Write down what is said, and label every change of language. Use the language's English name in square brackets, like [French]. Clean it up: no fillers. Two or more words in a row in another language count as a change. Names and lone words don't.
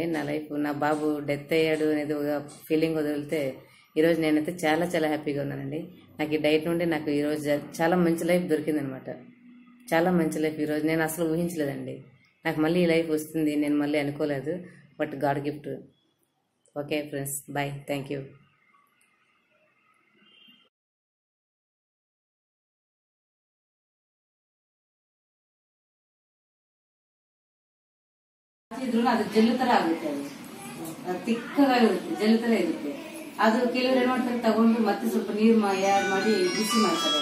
[Telugu] నా బాబు డెత్ అయ్యాడు అనేది ఒక ఫీలింగ్ వదిలితే ఈరోజు నేనైతే చాలా చాలా హ్యాపీగా ఉన్నానండి. నాకు ఈ డైట్ నుండి నాకు ఈరోజు చాలా మంచి లైఫ్ దొరికిందనమాట. చాలా మంచి లైఫ్ ఈరోజు నేను అసలు ఊహించలేదండి. నాకు మళ్ళీ ఈ లైఫ్ వస్తుంది నేను మళ్ళీ అనుకోలేదు. [English] But God gift. Okay friends, bye, thank you. [Kannada] ಅದು ಜೆಲ್ಲು ತರ ಆಗುತ್ತೆ. ಅದು ತಿಕ್ಕಗಾಗುತ್ತೆ, ಜೆಲ್ಲು ತರ ಇರುತ್ತೆ. ಅದು ಕೆಲವರು ಏನ್ ಮಾಡ್ತಾರೆ, ತಗೊಂಡು ಮತ್ತೆ ಸ್ವಲ್ಪ ನೀರು ಯಾರು ಮಾಡಿ ಬಿಸಿ ಮಾಡ್ತಾರೆ.